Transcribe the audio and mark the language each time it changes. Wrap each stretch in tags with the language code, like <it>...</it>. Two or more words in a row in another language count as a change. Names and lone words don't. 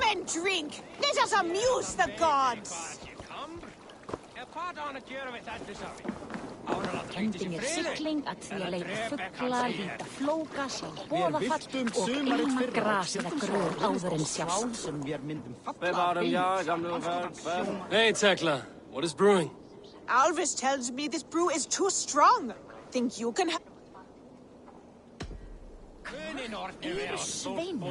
<en>drink! Let us amuse the gods!</en> <is>Kenndi mér sigling að því að leita fugla, líta flóka, sjá boðafall og ilma gras eða gröð áður en sjást.</is> <en>Hey, Tekla. What is brewing? Alvis tells me this brew is too strong. Think you can have...</en> <is>Eru sveina.</is>